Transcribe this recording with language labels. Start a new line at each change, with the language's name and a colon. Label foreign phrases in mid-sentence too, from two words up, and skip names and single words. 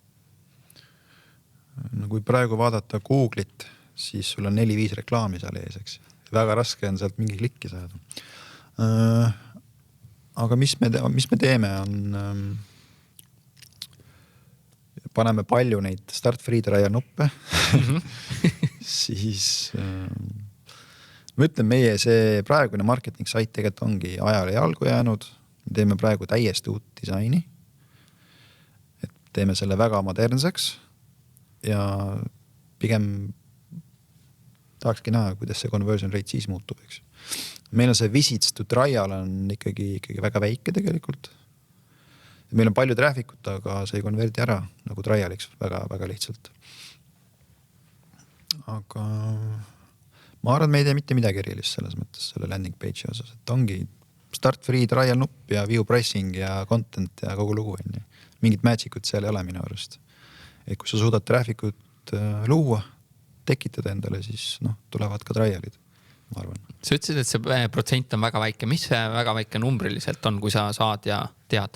Estonian: No kui praegu vaadata Google'it, siis sul on 4-5 reklaami seal ees, eks. Väga raske on sealt mingi klikki saada. Aga mis me teeme on, paneme palju neid
English: start free trial
Estonian: nuppe, siis ma ütlen, meie see praegune
English: marketing site
Estonian: tegelikult ongi ajale jalgu jäänud. Me teeme praegu täiesti uut disaini, et teeme selle väga modernseks ja pigem tahakski näha, kuidas see
English: conversion rate
Estonian: siis muutub, eks. Meil on see
English: visits to trial
Estonian: on ikkagi väga väike tegelikult. Meil on palju trafficut, aga see ei konverdi ära nagu trialiks väga, väga lihtsalt. Aga ma arvan, et me ei tee mitte midagi erilist selles mõttes selle
English: landing page'i
Estonian: osas, et ongi
English: start free trial
Estonian: nupp ja
English: view pricing
Estonian: ja content ja kogu lugu. Mingit magic'ut seal ei ole minu arust. Et kui sa suudad trafficut luua, tekitada endale, siis tulevad ka trialid. Ma arvan. Sa ütlesid, et see protsent on väga väike. Mis see väga väike numbriliselt on, kui sa saad ja tead?